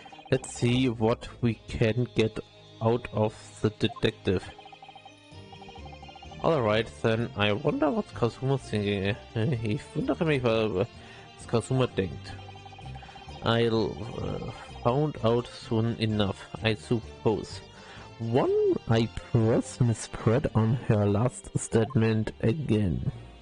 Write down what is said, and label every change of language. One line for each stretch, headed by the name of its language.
English: Let's see what we can get out of the detective. Alright, then I wonder what Kasuma's thinking.
German: Ich wundere mich, was Kasuma denkt.
English: I'll find out soon enough, I suppose. One, I press misread on her last statement again.